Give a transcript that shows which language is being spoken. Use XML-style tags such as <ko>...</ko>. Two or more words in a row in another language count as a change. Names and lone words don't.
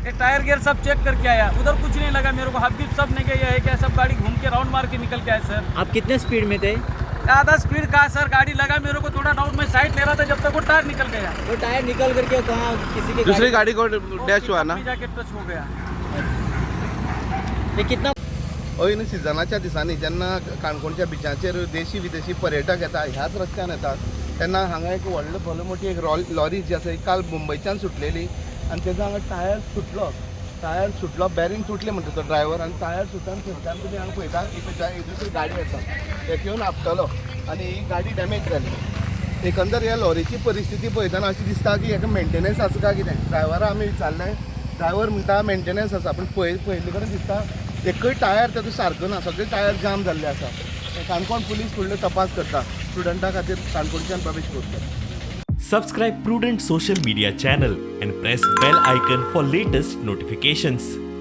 <hi>ये टायर गियर सब चेक करके आया, उधर कुछ नहीं लगा मेरे को, हब्बीब सब नहीं गया है क्या, सब गाड़ी घूम के राउंड मार के निकल के आया सर। आप कितने स्पीड में थे? ज़्यादा स्पीड का सर, गाड़ी लगा मेरे को थोड़ा डाउट में साइड ले रहा था, जब तक वो टायर निकल गया। वो टायर निकल करके कहाँ किसी के दूसरी गाड़ी को डैश हुआ ना? जाके टच हो गया। ये कितना</hi> <kok>हय न्ही, सिजनाच्या दिसांनी जेन्ना काणकोणच्या बिचाचेर देशी विदेशी पर्यटक येतात, ह्याच रस्त्यान येतात, तेन्ना हांगा एक व्हडली मोठी एक लॉरी जी आसा, काल मुंबयच्यान सुटलेली आनी तेजो हांगा टायर सुटलो, बॅरिंग तुटलें म्हणटा तो ड्रायव्हर, आनी टायर सुटून थंयच्यान तुमी हांगा पळयता एक दुसरी गाडी आसा, एक येवन आपटलो आनी ही गाडी डॅमेज जाली. एकंदर ह्या लॉरीची परिस्थिती पळयतना अशी दिसता की हेका मेंटेनन्स आसा काय कितें. ड्रायव्हरा आमी विचारलें, ड्रायव्हर म्हणटा मेंटेनन्स आसा, पूण पळयले कडेन दिसता एकूय टायर ताजो सारको ना, सगळे टायर जाम जाल्ले आसा. काणकोण पुलीस फुडलो तपास करता. स्टुडंटा खातीर काणकोणच्यान प्रवेश करता.</kok> <en>Subscribe Prudent social media channel and press bell icon for latest notifications.</en>